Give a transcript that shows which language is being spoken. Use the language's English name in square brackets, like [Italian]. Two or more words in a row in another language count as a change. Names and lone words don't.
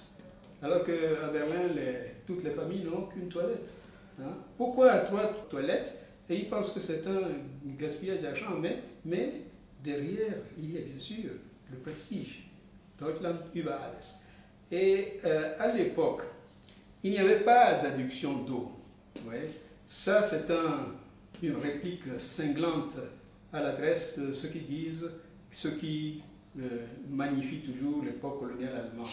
[French] Alors qu'à Berlin, toutes les familles n'ont qu'une toilette. Hein? Pourquoi 3 toilettes? Et ils pensent que c'est un gaspillage d'argent, mais derrière, il y a bien sûr le prestige. [German] Deutschland über alles. [French] Et à l'époque, il n'y avait pas d'adduction d'eau. Ça, c'est une réplique cinglante à l'adresse de ceux qui magnifient toujours l'époque coloniale allemande.